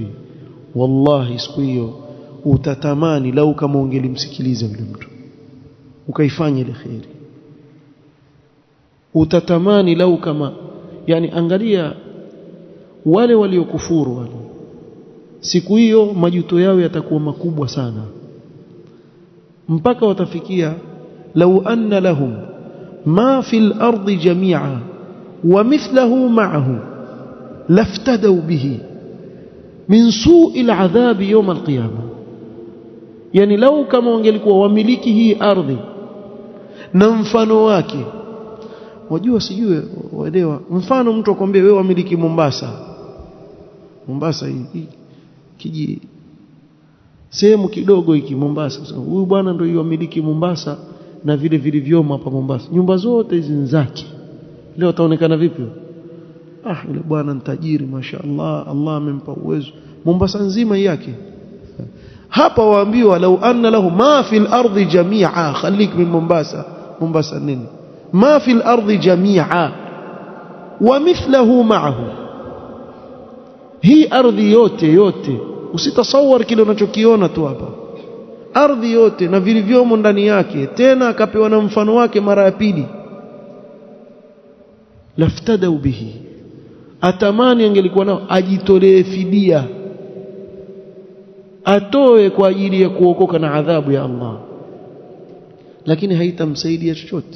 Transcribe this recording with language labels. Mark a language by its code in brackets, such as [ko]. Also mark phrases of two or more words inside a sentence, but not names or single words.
[sw] Wallahi siku hiyo utatamani lau kama ungelimsikiliza yule mtu ukaifanya ile khairi. Utatamani lau kama, yani angalia wale waliokufuru wale, siku hiyo majuto yao yatakuwa makubwa sana, mpaka watafikia [ar] لو أن لهم ما في الأرض جميعا ومثله معه لافتدوا به من سوء العذاب يوم القيامة. [sw] Yani lau kama wangelikuwa wamiliki hii ardhi na mfano wake, wajua sijue waelewa, mfano mtu akwambia wewe wamiliki Mombasa hii kiji sehemu kidogo hiki Mombasa, huyu bwana ndio yamiliki Mombasa na vile vilivyomo hapa Mombasa, nyumba zote hizi ni zake. Leo ataonekana vipi? Yule bwana ni tajiri mashaallah, Allah amempa uwezo, Mombasa nzima yake. Hapa waambiwa [ar] لو أن له ما في الأرض جميعا, خليك من Mombasa nini, ما في الأرض جميعا ومثله معه. [sw] Hii ardhi yote usitasawar kile unachokiona tu hapa, ardhi yote na vilivyomo ndani yake, tena akapewa na mfano wake mara ya pili. [ar] لافتدوا به, [sw] atamani angelikuwa nao ajitolee fidia, atoe kwa ajili ya kuokoka na adhabu ya Allah, lakini haitamsaidia chochote.